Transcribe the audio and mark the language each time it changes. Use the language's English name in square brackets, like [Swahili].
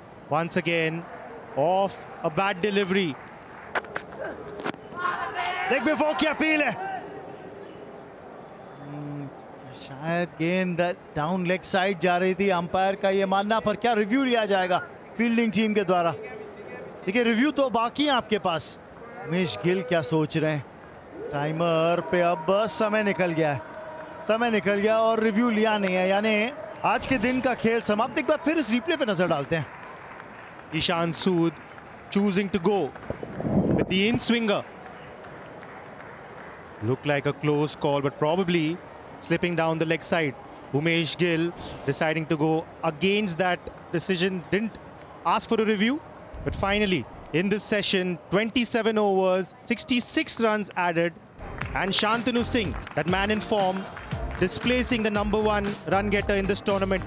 [English] Once again, off a bad delivery. [Hindi] Leg before की appeal है, शायद गेंद डाउन लेग साइड जा रही थी, अंपायर का ये मानना, पर क्या रिव्यू लिया जाएगा फील्डिंग टीम के द्वारा? देखिए रिव्यू तो बाकी है आपके पास। उमेश गिल क्या सोच रहे हैं? टाइमर पे अब समय निकल गया है, समय निकल गया और रिव्यू लिया नहीं है, यानी आज के दिन का खेल समाप्त। एक बार फिर इस रिप्ले पे नजर डालते हैं। [English] Ishan Sood choosing to go with the in-swinger. Looked like a close call, but probably slipping down the leg side. Umesh Gill deciding to go against that decision. Didn't ask for a review, but finally in this session, 27 overs, 66 runs added, and Shantanu Singh, that man in form, displacing the #1 run getter in this tournament.